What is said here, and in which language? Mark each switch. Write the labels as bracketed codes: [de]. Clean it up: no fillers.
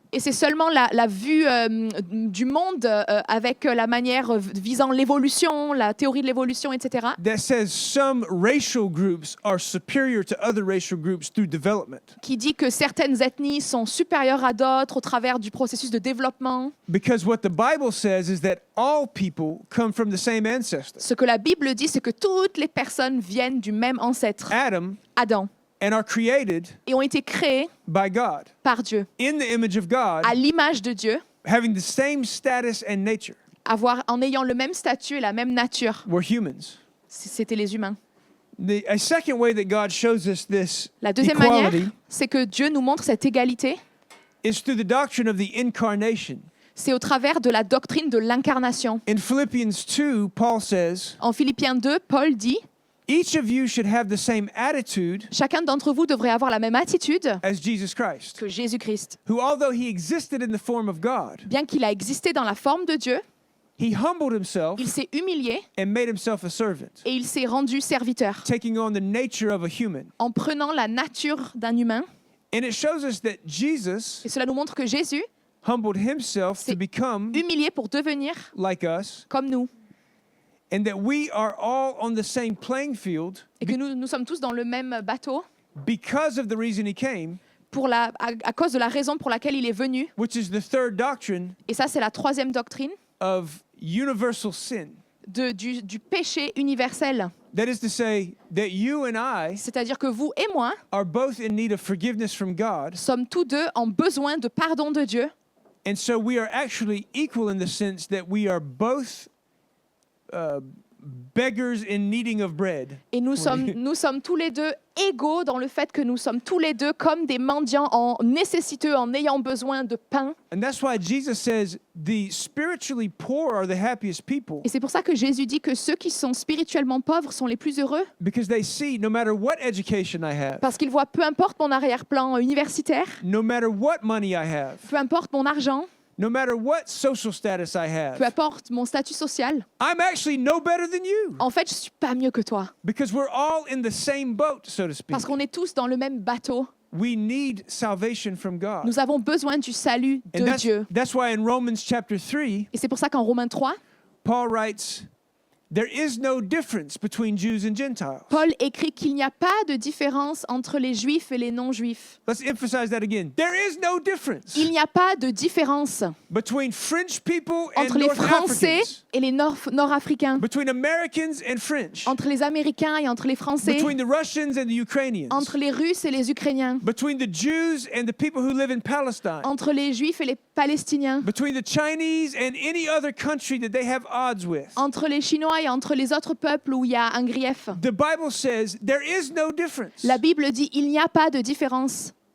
[fr] Et c'est seulement la vue du monde avec la manière visant l'évolution, la théorie de l'évolution, etc., [en] that says some racial groups are superior to other racial groups through development. [fr] qui dit que certaines ethnies sont supérieures à d'autres au travers du processus de développement. [en] Because what the Bible says is that all people come from the same ancestor, [fr] Ce que la Bible dit, c'est que toutes les personnes viennent du même ancêtre, [en] Adam, [fr] Adam, [en] and are created [fr] et ont été créées [en] by God [fr] par Dieu, [en] in the image of God, [fr] à l'image de Dieu, [en] having the same status and nature. [fr] en ayant le même statut et la même nature. [en] We're humans. [fr] C'était les humains. [en] A second way that God shows us this [fr] La deuxième manière, [en] equality [fr] c'est que Dieu nous montre cette égalité. [en] is through the doctrine of the incarnation. [fr] C'est au travers de la doctrine de l'incarnation. [en] In Philippians 2, Paul says, [fr] En Philippiens 2, Paul dit [en] each of you should have the same attitude [fr] « Chacun d'entre vous devrait avoir la même attitude [en] as Jesus Christ, [fr] que Jésus-Christ. [en] who, although he existed in the form of God, [fr] Bien qu'il a existé dans la forme de Dieu, [en] he humbled himself [fr] il s'est humilié [en] and made himself a servant, [fr] et il s'est rendu serviteur [en] taking on the nature of a human. [fr] en prenant la nature d'un humain. [en] And it shows us that Jesus [fr] Et cela nous montre que Jésus [en] humbled himself to [fr] s'est [en] become [fr] humilié pour devenir [en] like us, [fr] comme nous. [en] and that we are all on the same playing field [fr] Et que nous sommes tous dans le même bateau [en] because of the reason he came, [fr] à cause de la raison pour laquelle il est venu. [en] which is the third doctrine [fr] Et ça, c'est la troisième doctrine [en] of universal sin. [fr] du péché universel. [en] That is to say that you and I [fr] C'est-à-dire que vous et moi [en] are both in need of forgiveness from God, [fr] sommes tous deux en besoin de pardon de Dieu. [en] and so we are actually equal in the sense that we are both beggars in needing of bread. [fr] Et nous sommes tous les deux égaux dans le fait que nous sommes tous les deux comme des mendiants en nécessiteux, en ayant besoin de pain. [en] And that's why Jesus says the spiritually poor are the happiest people, [fr] Et c'est pour ça que Jésus dit que ceux qui sont spirituellement pauvres sont les plus heureux, [en] because they see no matter what education I have, [fr] parce qu'ils voient peu importe mon arrière-plan universitaire, [en] no matter what money I have, [fr] peu importe mon argent, [en] no matter what social status I [fr] peu [en] have, [fr] importe mon statut social, [en] I'm actually no better than you, [fr] en fait, je suis pas mieux que toi, [en] because we're all in the same boat, so to speak. [fr] parce qu'on est tous dans le même bateau. [en] We need salvation from God. [fr] Nous avons besoin du salut de [en] And [fr] Dieu. [en] that's why in Romans chapter 3, [fr] Et c'est pour ça qu'en Romains 3, [en] Paul writes, there is no difference between Jews and Gentiles. [fr] Paul écrit qu'il n'y a pas de différence entre les juifs et les non-juifs. [en] Let's emphasize that again. There is no difference [fr] Il n'y a pas de différence [en] between French people and [fr] entre les [en] North [fr] Français [en] Africans, [fr] et les Nord-Africains, [en] between Americans and French, [fr] entre les Américains et entre les Français, [en] between the Russians and the Ukrainians, [fr] entre les Russes et les Ukrainiens, [en] between the Jews and the people who live in Palestine, [fr] entre les Juifs et les Palestiniens, [en] between the Chinese and any other country that they have odds with. [fr] entre les Chinois et entre les autres peuples où il y a un grief. [en] The Bible says there is no difference. [fr] La Bible dit il n'y a pas de différence.